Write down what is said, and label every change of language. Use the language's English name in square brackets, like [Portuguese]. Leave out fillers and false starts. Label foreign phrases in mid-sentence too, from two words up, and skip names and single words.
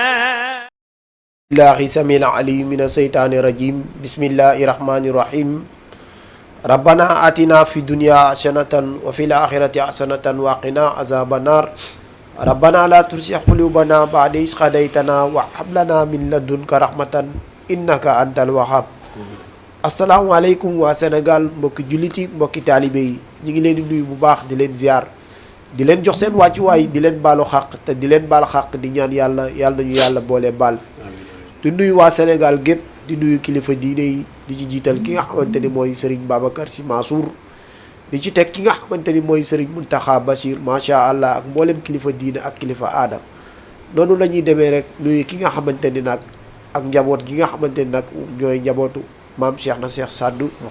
[Arabic] الله سميع العليم من الشيطان الرجيم بسم الله الرحمن الرحيم ربنا آتنا في الدنيا حسنة وفي الآخرة حسنة وقنا عذاب النار ربنا لا تزغ قلوبنا بعد إذ هديتنا وهب لنا من لدنك رحمة إنك أنت [Wolof] الوهاب asalaamaaleykum waa Sénégal mbokki jullit yi mbokki taalibe yi ñu ngi leen di nuyu bu baax di leen ziar di leen jox seen wàccuwaay di leen baalu xàq te di leen baal xàq di ñaan yàlla nañu yàlla boole baal di nuyu waa Sénégal gépp di nuyu kilifa diine yi di ci jiital ki nga xamante ni mooy Serigne Babacar Sy Mansour di ci teg ki nga xamante ni mooy Serigne Mountakha Bachir [Arabic] ما شاء الله [Wolof] ak mboolem kilifa diine ak kilifa aada noonu la ñuy demee rek nuyu ki nga xamante ni nag ak njaboot gi nga xamante ni nag ñooy njabootu maam Cheikh na Cheikh Saddu